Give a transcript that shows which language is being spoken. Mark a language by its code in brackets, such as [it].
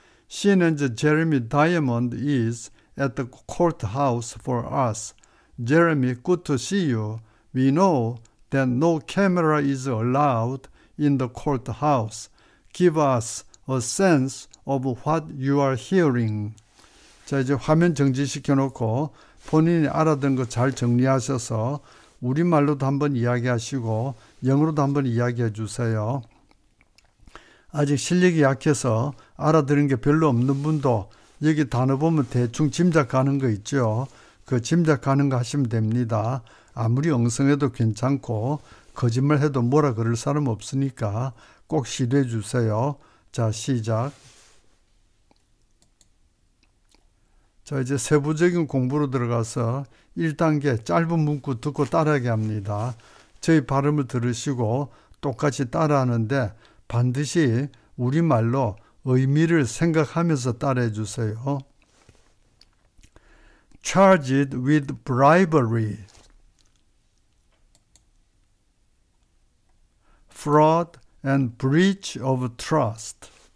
[en] CNN's Jeremy Diamond is at the courthouse for us. Jeremy, good to see you. We know that no camera is allowed in the courthouse. Give us a sense of what you are hearing. [ko] 자, 이제 화면 정지시켜 놓고 본인이 알아듣는 거 잘 정리하셔서 우리말로도 한번 이야기하시고 영어로도 한번 이야기해 주세요. 아직 실력이 약해서 알아들은 게 별로 없는 분도 여기 단어 보면 대충 짐작가는 거 있죠. 그 짐작가는 거 하시면 됩니다. 아무리 엉성해도 괜찮고 거짓말해도 뭐라 그럴 사람 없으니까 꼭 시도해 주세요. 자, 시작. 자, 이제 세부적인 공부로 들어가서 1단계 짧은 문구 듣고 따라하게 합니다. 저희 발음을 들으시고 똑같이 따라하는데 반드시 우리말로 의미를 생각하면서 따라해 주세요. [en] Charged with bribery, fraud and breach of trust.